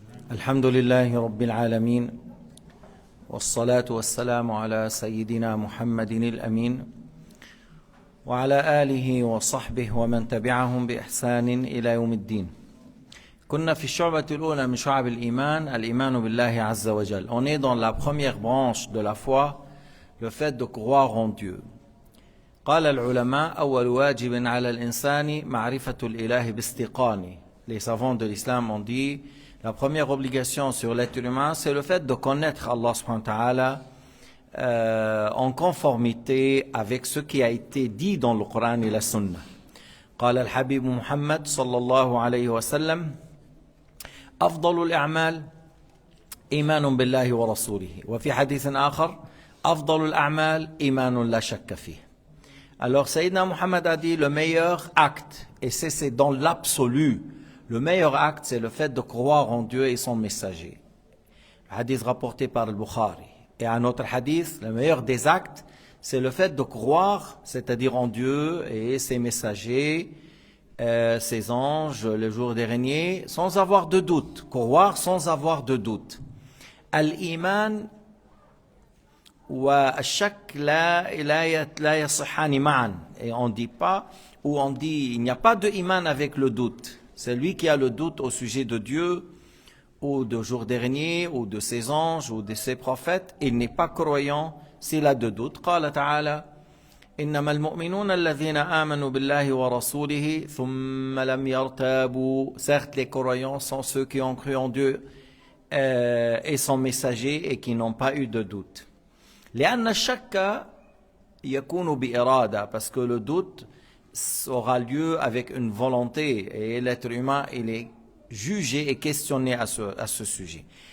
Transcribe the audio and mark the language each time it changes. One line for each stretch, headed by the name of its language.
Arabic: الحمد لله رب العالمين والصلاة والسلام على سيدنا محمد الأمين وعلى آله وصحبه ومن تبعهم بإحسان إلى يوم الدين. كنا في الشعبة الأولى من شعب الإيمان بالله عز وجل.
French: On est dans la première branche de la foi, le fait de croire en Dieu.
Arabic: قال العلماء أول واجب على الإنسان معرفة الإله باستيقانه.
French: Les savants de l'islam ont dit la première obligation sur l'être humain, c'est le fait de connaître Allah subhanahu wa ta'ala en conformité avec ce qui a été dit dans le Coran et la Sunna.
Arabic: قال الحبيب محمد صلى الله عليه وسلم أفضل الأعمال إيمان بالله ورسوله وفي حديث آخر أفضل الأعمال إيمان لا شك فيه.
French: Alors Sayyidina Muhammad a dit le meilleur acte, et c'est dans l'absolu, le meilleur acte, c'est le fait de croire en Dieu et son messager. Le hadith rapporté par le Bukhari. Et un autre hadith, le meilleur des actes, c'est le fait de croire, c'est-à-dire en Dieu et ses messagers, ses anges, le jour dernier, sans avoir de doute. Croire sans avoir de doute.
Arabic: Al-Iman والشك لا يصحان معا.
French: Et on dit pas, ou on dit, il n'y a pas de iman avec le doute. C'est lui qui a le doute au sujet de Dieu, ou du jour dernier, ou de ses anges, ou de ses prophètes. Il n'est pas croyant s'il a de doute.
Arabic: قال تعالى إنما المؤمنون الذين آمنوا بالله ورسوله ثم لم يرتابوا.
French: Certes, les croyants sont ceux qui ont cru en Dieu et son messager et qui n'ont pas eu de doute.
Arabic: لأن الشك يكون بإرادة,
French: parce que le doute aura lieu avec une volonté et l'être humain il est jugé et questionné à ce sujet.